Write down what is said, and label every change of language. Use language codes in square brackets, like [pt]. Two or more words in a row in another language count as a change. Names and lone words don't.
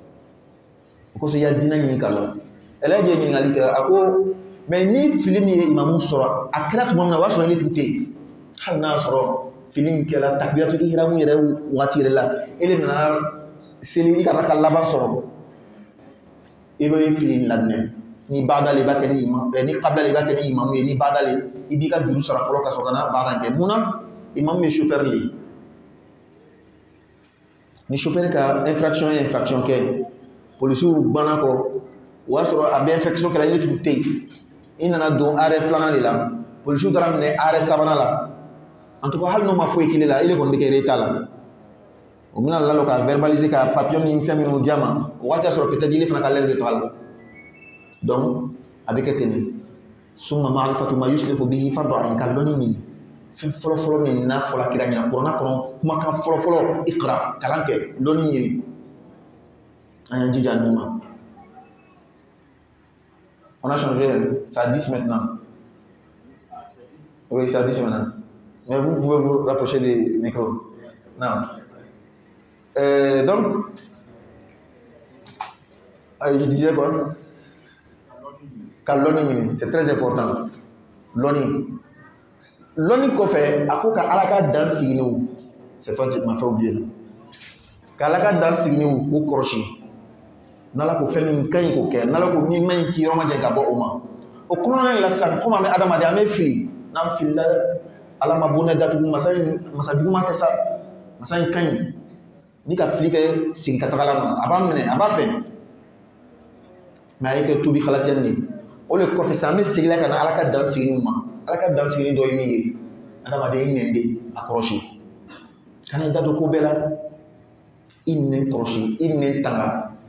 [bm] o kosɔn i ya diinɛ ɲini k'a lɔn ɛlɛji ye ɲininkali kɛ a ko mais ni film ye imamu sɔrɔ a kɛra tuma min na o b'a sɔrɔ ele tun tɛ yen hali n'a sɔrɔ film kɛra [ar] تكبيرة الإحرام [bm] yɛrɛ waati yɛrɛ la ele nana seli i ka raka laban sɔrɔ i bɛ fili ladinɛ ni baada le i b'a kɛ ni imam ni qabla le i b'a kɛ ni imamu ye ni baada le i b'i ka juru sara fɔlɔ ka sɔrɔ ka na baada kɛ munna imamu ye chauffeur de ye ni chauffeur ka infraction ye infraction kɛ policiers banna kɔ o y'a sɔrɔ a bɛ infraction kɛla ele tun tɛ yen i nana don arrêt filanan de la policiers taara minɛ arrêt sabanan la [fr] en tout cas [bm] hali n'o ma foyi k'i la ele kɔni bɛ kɛ retard la o bɛna lalɔ ka verbaliser ka papier ni fɛn minnu diya ma o waati y'a sɔrɔ peut-être ile fana ka [fr] l'heure de [bm] to a la donc a bɛ kɛ ten de [ar] ثم معرفة ما يصلح به فرض عين [bm] ka dɔnni ɲini fɛn fɔlɔ-fɔlɔ min n'a fɔla kira ɲɛna kuranna kɔnɔ kumakan fɔlɔ-fɔlɔ iqra kalan kɛ dɔnni ɲini an y'an jija nin ma [fr] on a changé c'est à 10 maintenant oui c'est à 10 maintenant mais vous pouvez vous rapprocher des micros non donc je disais quoi [bm] ka lɔnni ɲini [fr] c'est très important [bm] lɔnni kɔfɛ a ko ka ala ka dan siginiw [fr] c'est toi qui m'as fait oublier [bm] ka ala ka dan siginiw k'o kɔrɔsi n'ala ko fɛn min ka ɲi k'o kɛ n'ala ko min man ɲi k'i yɔrɔ ma jɛ ka bɔ o ma o kɔnɔna la sisan komi an bɛ adamaden an bɛ fili n'an filila ala ma bonɛ datugu masa juguman tɛ sa masa in ka ɲi ni ka fili kɛ sigi ka taga la a b'a minɛ a b'a fɛ mais a ye kɛ tubi halasiyɛni de o de kɔfɛ sisan an bɛ segin ka na ala ka dan siginiw ma ala ka dan sigini dɔ ye min ye adamaden i nɛn de a kɔrɔsi kana i da don ko bɛɛ la i nɛn kɔrɔsi i nɛn tanga